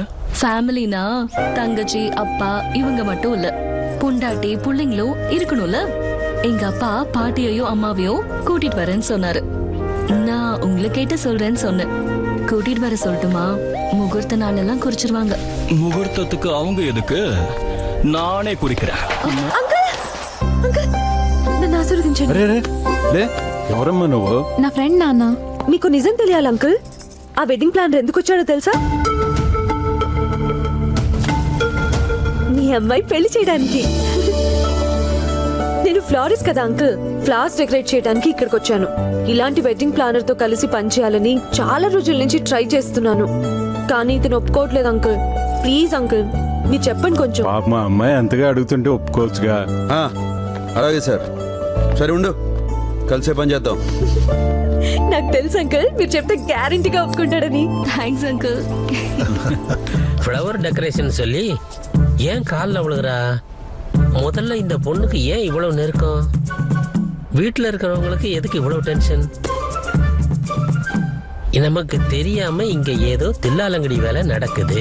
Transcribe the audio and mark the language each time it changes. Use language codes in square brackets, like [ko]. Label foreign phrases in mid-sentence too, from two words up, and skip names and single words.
[ta] ஃபேமிலினா தங்கச்சி அப்பா இவங்க மட்டும் இல்ல, பொண்டாட்டி புள்ளைங்களும் இருக்கணும்ல. எங்க அப்பா பாட்டியையும் அம்மாவையும் கூட்டிட்டு வரேன்னு சொன்னாரு. நான் உங்களை கேட்டு சொல்றேன்னு சொன்னேன். கூட்டிட்டு வர சொல்லட்டுமா? முகூர்த்த நாள் எல்லாம் குறிச்சிருவாங்க. முகூர்த்தத்துக்கு அவங்க எதுக்கு? நானே குறிக்கிறேன். [te] ఎవరమ్మా నువ్వు? నా ఫ్రెండ్ నాన్న. మీకు నిజం తెలియాలి అంకుల్, ఆ [en] wedding plan [te] ఎందుకు వచ్చాడో తెలుసా? మీ అమ్మాయి పెళ్లి చేయడానికి. నేను ఫ్లారిస్ట్ కదా అంకుల్, [en] flowers decorate [te] చేయడానికి ఇక్కడికి వచ్చాను. ఇలాంటి [en] wedding planner [te] తో కలిసి పనిచేయాలని చాలా రోజుల నుంచి ట్రై చేస్తున్నాను, కానీ ఇతను ఒప్పుకోవట్లేదు అంకుల్. [en] please uncle [te] మీరు చెప్పండి కొంచెం. మా అమ్మాయి అంతగా అడుగుతుంటే ఒప్పుకోవచ్చుగా. అలాగే సార్, సరే ఉండు, కలిసే పని చేద్దాం. నాకు తెలుసు అంకుల్, మీరు చెప్తే గ్యారంటీగా ఒప్పుకుంటాడని. [en] thanks uncle. flower decoration [ta] சொல்லி ஏன் காலில் விழுகிறா? முதல்ல இந்த பொண்ணுக்கு ஏன் இவ்வளவு நெருக்கம்? வீட்டில் இருக்கிறவங்களுக்கு எதுக்கு இவ்வளவு டென்ஷன்? நமக்கு தெரியாம இங்க ஏதோ தில்லாலங்கடி வேலை நடக்குது.